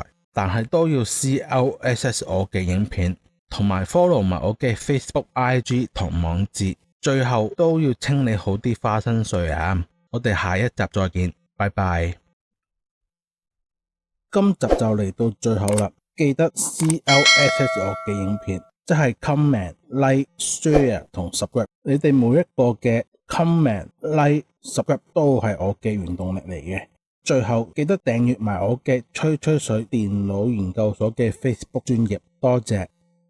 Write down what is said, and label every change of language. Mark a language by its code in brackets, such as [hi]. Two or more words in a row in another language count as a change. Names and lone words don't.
[yue] 但係都要 CLSS 我嘅影片，同埋 follow 埋我嘅 Facebook、IG 同網誌。最後都要清理好啲花生碎啊！我哋下一集再見，拜拜。今集就嚟到最後啦，記得 CLSS 我嘅影片，即係 [en] comment、like、share [yue] 同 subscribe。你哋每一個嘅 [en] comment、like、subscribe [yue] 都係我嘅原動力嚟嘅。最後記得訂閱埋我嘅吹吹水電腦研究所嘅 Facebook 專頁，多謝。